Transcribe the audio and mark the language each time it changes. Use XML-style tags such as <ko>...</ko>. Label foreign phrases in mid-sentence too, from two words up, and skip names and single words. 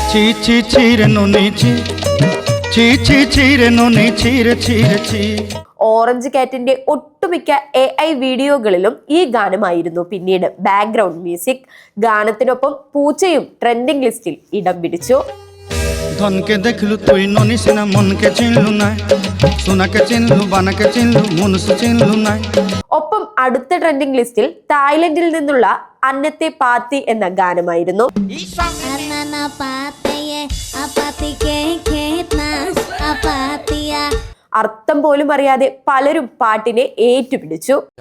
<ml>ഓറഞ്ച് കാറ്റിന്റെ ഒട്ടുമിക്ക AI വീഡിയോകളിലും ഈ ഗാനമായിരുന്നു പിന്നീട് ബാക്ക്ഗ്രൗണ്ട് മ്യൂസിക്. ഗാനത്തിനൊപ്പം പൂച്ചയും ട്രെൻഡിംഗ് ലിസ്റ്റിൽ ഇടം പിടിച്ചു.</ml> <bn>ধনকে দেখলু তুই ননি সিনা মনকে চিনলু না সোনাকে চিনলু বানাকে চিনলু মনসু চিনলু না.</bn> <ml>ഒപ്പം അടുത്ത ട്രെൻഡിംഗ് ലിസ്റ്റിൽ തായ്ലൻഡിൽ നിന്നുള്ള അന്നത്തെ പാത്തി എന്ന ഗാനമായിരുന്നു. അർത്ഥം പോലും അറിയാതെ പലരും പാട്ടിനെ ഏറ്റുപിടിച്ചു.</ml>